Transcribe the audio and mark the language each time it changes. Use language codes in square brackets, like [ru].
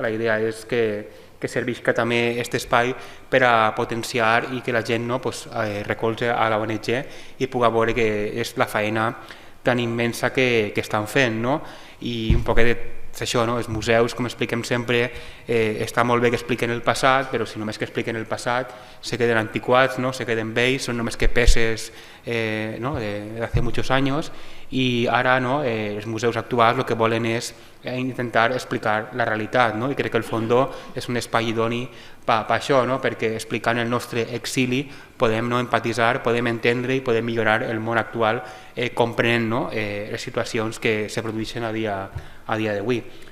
[ca] La idea és que servisca també aquest espai per a potenciar i que la gent, no, pues, recolze a la ONG i pugui veure que és la feina tan immensa que estan fent. No? I un poquet això, no? Els museus, com expliquem sempre, està molt bé que expliquen el passat, però si només que expliquen el passat se queden antiquats, no? Se queden vells, són només que peces ¿no? [es] de hace muchos años, [ca] i ara no? Els museus actuals el que volen és intentar explicar la realitat, no? I crec que el Fondó és un espai idoni per això, no? Perquè explicant el nostre exili podem, no, empatitzar, podem entendre i podem millorar el món actual comprenent, no, les situacions que se produeixen a dia d'avui.